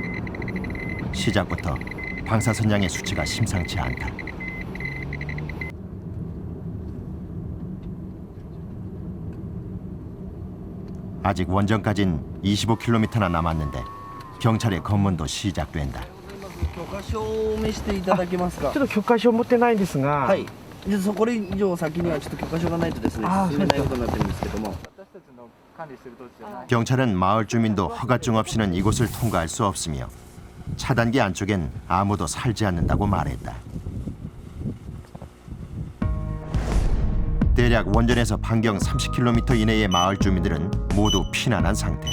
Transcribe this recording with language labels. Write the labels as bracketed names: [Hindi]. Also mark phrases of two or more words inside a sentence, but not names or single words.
[Korean] 시작부터 방사선량의 수치가 심상치 않다. 아직 원전까진 25km나 남았는데 경찰의 검문도 시작된다. [Japanese] 許可証を見せていただけますか。ちょっと許可証持ってないんですが、はい。でそこ以上先にはちょっと許可証がないとですね、進めないことになってるんですけども。 [Korean] 경찰은 마을 주민도 허가증 없이는 이곳을 통과할 수 없으며 차단기 안쪽엔 아무도 살지 않는다고 말했다. 대략 원전에서 반경 30km 이내의 마을 주민들은 모두 피난한 상태.